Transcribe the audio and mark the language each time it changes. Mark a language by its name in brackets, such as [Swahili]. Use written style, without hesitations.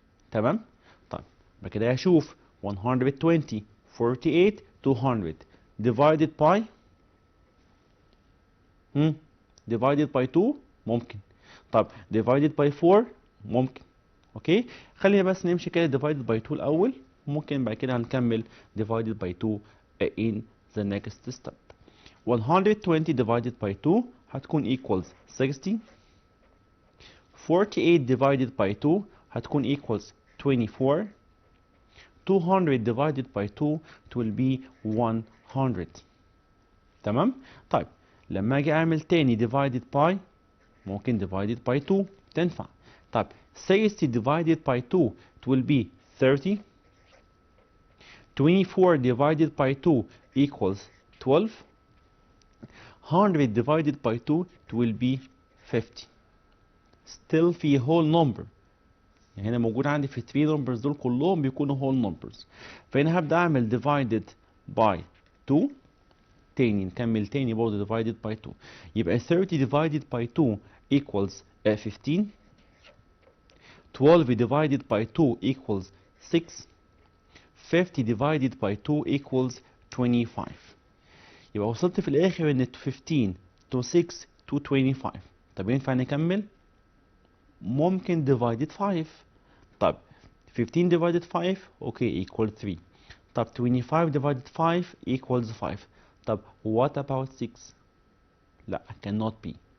[Arabic] تمام؟ طيب يبقى كده هشوف 120 48 200 divided by divided by 2 ممكن. طب divided by 4 ممكن. اوكي، خلينا بس نمشي كده divided by 2 الاول، ممكن بعد كده هنكمل divided by 2 [English] in the next step. 120 divided by 2 هتكون equals 60. 48 divided by 2 هتكون equals 24. 200 divided by 2 it will be 100. [Arabic] تمام؟ طيب لما اجي اعمل تاني divided by ممكن divided by 2 تنفع. [English] طيب 60 divided by 2 it will be 30. 24 divided by 2 equals 12. 100 divided by 2 it will be 50. still في whole number. [Arabic] يعني هنا موجود عندي في 3 numbers دول كلهم بيكونوا whole numbers. فهنا هبدأ أعمل divided by 2. تاني نكمل تاني برضه divided by 2. [English] يبقى 30 divided by 2 equals 15. 12 divided by 2 equals 6. 50 divided by 2 equals 25. [Arabic] يبقى وصلت في الآخر إن 15 to 6 to 25. طب ينفع نكمل؟ ممكن divided 5. [English] طب 15 divided 5 okay equal 3. طب 25 divided 5 equals 5. طب what about 6؟ لا cannot be.